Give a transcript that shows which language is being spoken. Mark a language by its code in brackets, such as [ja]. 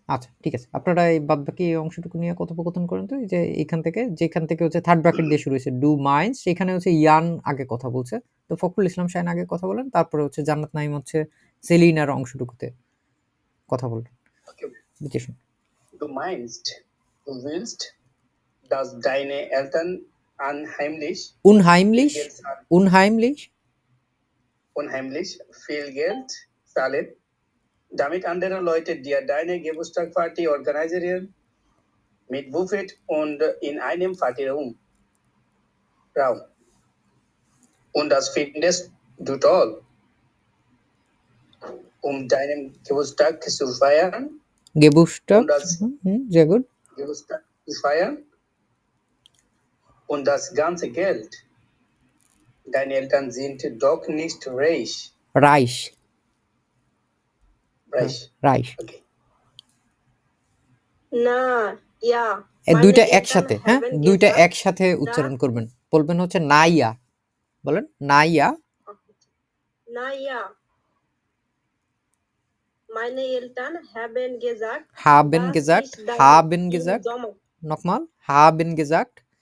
[bn] আচ্ছা, ঠিক আছে, আপনারা এই বাদ বাকি অংশটুকু নিয়ে কথোপকথন করেন। তো এই যে এখান থেকে, যেখান থেকে হচ্ছে থার্ড ব্র্যাকেট দিয়ে শুরু হয়েছে ডু মাইন্স, সেখানে হচ্ছে ইয়ান আগে কথা বলছে। তো ফখরুল ইসলাম শাহিন আগে কথা বলেন, তারপরে হচ্ছে জান্নাত নাইম হচ্ছে সেলিনার অংশটুকুতে কথা বলবেন। বুঝে শুন। [de] Du meinst, du willst, dass deine Eltern unheimlich Unheimlich? Unheimlich? unheimlich viel Geld zahlen, damit andere Leute dir deine Geburtstagsparty organisieren, mit Buffet und in einem Partyraum. Und das findest du toll, um deinen Geburtstag zu feiern. Geburtstag? Und das sehr gut. Geburtstag zu feiern. Und das ganze Geld. Deine Eltern sind doch nicht reich. Reich. Reich. Reich. Okay. [bn] না, ইয়া দুইটা একসাথে, হ্যাঁ, দুইটা একসাথে উচ্চারণ করবেন। বলবেন হচ্ছে নাইয়া, বলেন Naiya. [de] নাইয়া, meine Eltern haben gesagt, haben gesagt, haben gesagt, nochmal, haben gesagt,